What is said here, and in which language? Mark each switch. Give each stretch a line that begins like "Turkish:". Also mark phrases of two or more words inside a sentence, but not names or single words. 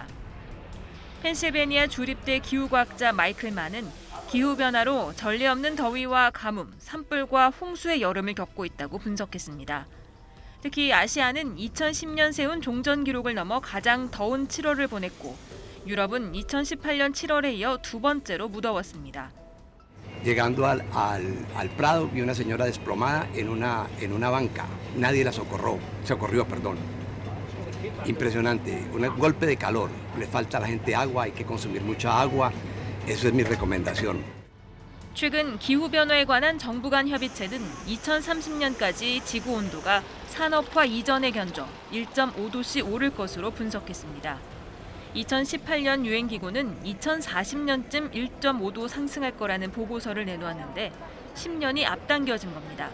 Korean: 펜실베니아 주립대 기후과학자 마이클 만은 기후변화로 전례 없는 더위와 가뭄, 산불과 홍수의 여름을 겪고 있다고 분석했습니다. 특히 아시아는 2010년 세운 종전 기록을 넘어 가장 더운 7월을 보냈고 유럽은 2018년 7월에 이어 두 번째로 무더웠습니다.
Spanish: Llegando al Prado vi una señora desplomada en una banca. Nadie la socorrió, perdón. Impresionante, un golpe de calor. Le falta a la gente agua, hay que consumir mucha agua. Eso es mi recomendación.
Korean: 최근 기후변화에 관한 정부 간 협의체는 2030년까지 지구 온도가 산업화 이전에 견조 1.5도씩 오를 것으로 분석했습니다. 2018년 유엔기구는 2040년쯤 1.5도 상승할 거라는 보고서를 내놓았는데 10년이 앞당겨진 겁니다.